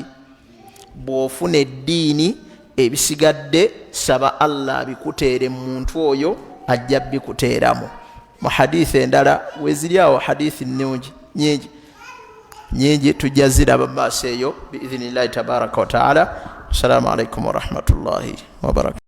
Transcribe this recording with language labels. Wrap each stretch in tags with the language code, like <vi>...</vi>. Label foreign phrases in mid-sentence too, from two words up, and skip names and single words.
<lg>Bw'ofuna eddiini ebisigadde saba Allah bikuteere mu muntu oyo ajja bikuteeramu. Mu hadithi endala weziri awo hadithi nnungi nyingi tujja ziraba mu maaso eyo</lg> <ar>بإذن الله تبارك وتعالى. السلام عليكم ورحمة الله وبركاته.</ar>